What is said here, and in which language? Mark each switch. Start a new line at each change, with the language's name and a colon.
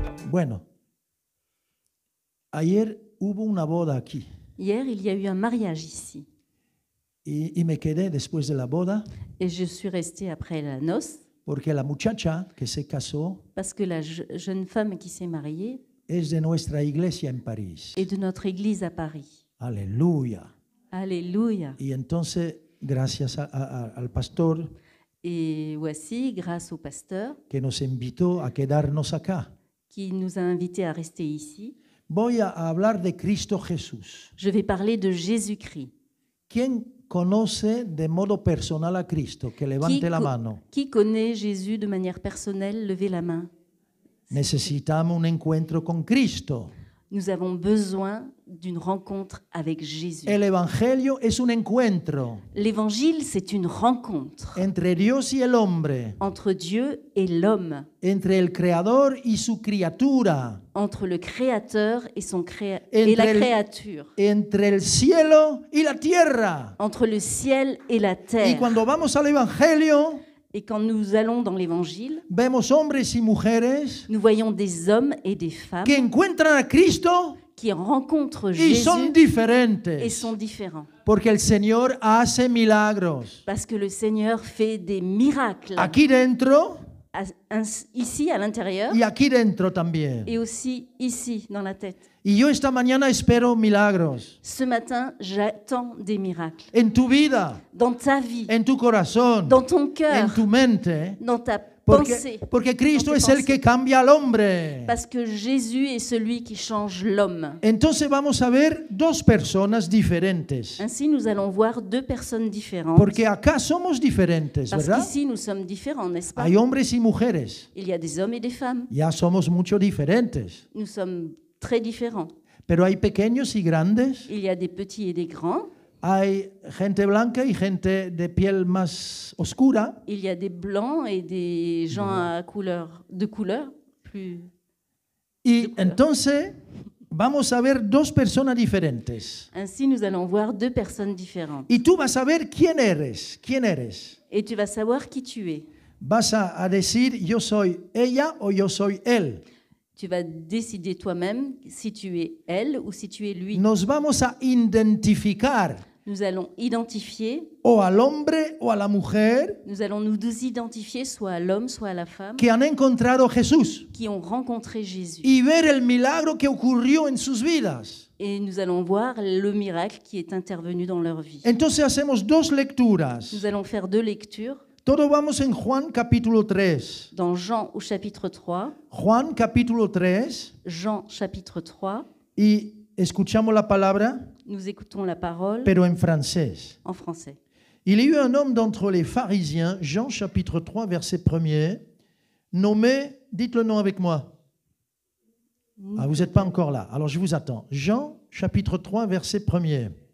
Spanish: Bueno, ayer hubo una boda aquí
French: Hier, il y a eu un mariage ici.
Spanish: y me quedé después de la boda
French: Et je suis restée après la noce
Spanish: porque la muchacha que se casó
French: parce que la jeune femme qui s'est mariée
Spanish: es de nuestra iglesia en París.
French: est de notre église à Paris.
Spanish: Aleluya.
French: Alléluia.
Spanish: Y entonces, gracias al pastor
French: Et voici, grâce au pasteur
Spanish: que nos invitó a quedarnos acá,
French: qui nous a invités à rester ici,
Spanish: voy a hablar de Cristo Jesús.
French: je vais parler de Jésus-Christ.
Spanish: ¿Quién conoce de modo personal a Cristo? Que levante la mano.
French: Qui connaît Jésus de manière personnelle? Levez la main.
Spanish: Necesitamos un encuentro con Cristo.
French: Nous avons besoin d'une rencontre avec Jésus.
Spanish: El Evangelio es un encuentro
French: L'évangile, c'est une rencontre
Spanish: entre Dios y el hombre,
French: entre Dieu et l'homme,
Spanish: entre el Creador y su criatura,
French: entre le Créateur et,
Spanish: Entre
French: et la
Spanish: el-
French: créature,
Spanish: entre el cielo y la tierra.
French: entre le ciel et la
Spanish: Y
French: terre.
Spanish: cuando vamos al Evangelio,
French: Et quand nous allons dans l'Évangile,
Spanish: vemos hombres y mujeres
French: nous voyons des hommes et des femmes
Spanish: que encuentran a Cristo
French: qui rencontrent
Spanish: y son
French: Jésus et
Spanish: diferentes,
French: sont différents.
Spanish: porque el Señor hace milagros.
French: Parce que le Seigneur fait des miracles
Spanish: Aquí dentro
French: ici, à l'intérieur,
Spanish: y aquí dentro también.
French: et aussi ici, dans la tête.
Spanish: Y yo esta mañana espero milagros
French: Ce matin, j'attends des miracles.
Spanish: en tu vida,
French: Dans ta vie,
Spanish: en tu corazón,
French: dans ton
Spanish: en
French: cœur,
Spanish: tu mente,
French: dans ta pensée.
Spanish: porque Cristo
French: Dans tes
Spanish: es el
French: pensées.
Spanish: que cambia al hombre.
French: Parce que Jésus est celui qui change l'homme.
Spanish: Entonces vamos a ver dos personas diferentes,
French: Ainsi, nous allons voir deux personnes différentes.
Spanish: porque acá somos diferentes,
French: Parce
Spanish: ¿verdad?
French: qu'ici, nous sommes différents, n'est-ce pas?
Spanish: Hay hombres y mujeres,
French: Il y a des hommes et des femmes.
Spanish: ya somos mucho diferentes,
French: Nous sommes très différents.
Spanish: pero hay pequeños y grandes,
French: Il y a des petits et des grands.
Spanish: hay gente blanca y gente de piel más oscura,
French: Il y a des blancs et des gens de couleur plus.
Spanish: y entonces vamos a ver dos personas diferentes.
French: Ainsi, nous allons voir deux personnes différentes.
Spanish: Y tú vas a ver quién eres.
French: Et tu vas savoir qui tu es.
Spanish: Vas a decir, yo soy ella o yo soy él.
French: Tu vas décider toi-même si tu es elle ou si tu es lui.
Spanish: Nos vamos a identificar
French: Nous allons identifier,
Spanish: o al hombre o a la mujer
French: nous allons nous identifier soit à l'homme, soit à la femme
Spanish: que han encontrado Jesús
French: qui ont rencontré Jésus.
Spanish: y ver el milagro que ocurrió en sus vidas.
French: Et nous allons voir le miracle qui est intervenu dans leur vie.
Spanish: Entonces hacemos dos lecturas.
French: Nous allons faire deux lectures.
Spanish: Todo vamos en Juan capítulo 3.
French: Dans Jean au chapitre 3,
Spanish: Juan capítulo 3
French: Jean chapitre 3,
Spanish: y escuchamos la palabra,
French: nous écoutons la parole
Spanish: pero en francés.
French: en français. Il y eut un homme d'entre les pharisiens, Jean chapitre 3 verset 1er, nommé, dites le nom avec moi. Ah, vous n'êtes pas encore là, alors je vous attends. Jean chapitre 3 verset 1er.